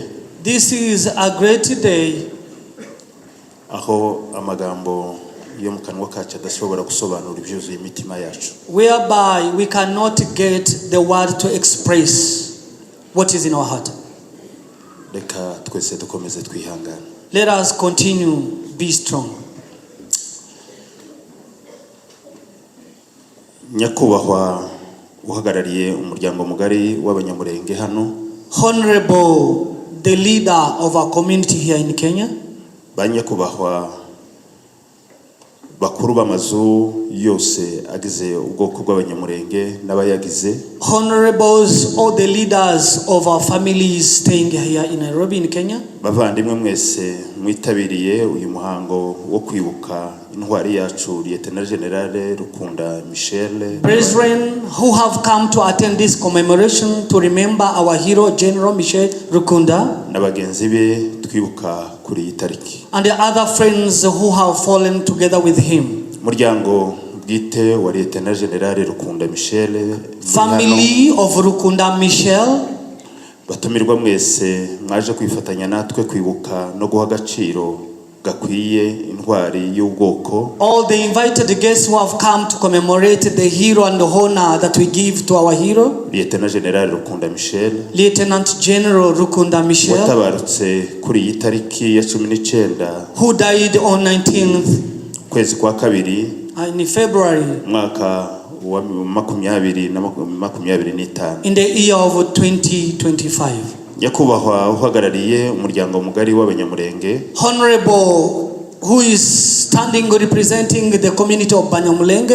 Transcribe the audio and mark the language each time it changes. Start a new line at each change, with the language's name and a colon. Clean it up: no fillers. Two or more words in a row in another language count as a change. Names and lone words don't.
English: This is a great day.
Kinyarwanda: Aho amagambo yo mu kanwa kacu adashobora gusobanura ibyuzuye imitima yacu.
English: Whereby we cannot get the word to express what is in our heart.
Kinyarwanda: Reka twese dukomeze twihangana.
English: Let us continue, be strong.
Kinyarwanda: Nyakubahwa uhagarariye umuryango mugari w'abanyamurenge hano.
English: Honorable, the leader of our community here in Kenya.
Kinyarwanda: Banyakubahwa bakuru b'amazu yose agize ubwoko bw'abanyamurenge n'abayagize.
English: Honorables, all the leaders of our families staying here in Nairobi in Kenya.
Kinyarwanda: Bavandimwe mwese mwitabiriye uyu muhango wo kwibuka intwari yacu Lieutenant General Rukunda Michel.
English: Brethren who have come to attend this commemoration to remember our hero General Michel Rukunda.
Kinyarwanda: N'abagenzi be twibuka kuri iyi tariki.
English: And the other friends who have fallen together with him.
Kinyarwanda: Muryango bwite wa Lieutenant General Rukunda Michel.
English: Family of Rukunda Michel.
Kinyarwanda: Batumirwa mwese mwaje kwifatanya natwe kwibuka no guha agaciro gakwiye intwari y'ubwoko.
English: All the invited guests who have come to commemorate the hero and the honor that we give to our hero. Lieutenant General Rukunda Michel. Lieutenant General Rukunda Michel.
Kinyarwanda: Watabarutse kuri iyi tariki ya 19.
English: Who died on 19th.
Kinyarwanda: Kwezi kwa kabiri.
English: In February.
Kinyarwanda: Mwaka wa 2025.
English: In the year of 2025.
Kinyarwanda: Nyakubahwa uhagarariye umuryango mugari w'abanyamurenge.
English: Honorable, who is standing representing the community of Banyamulenge.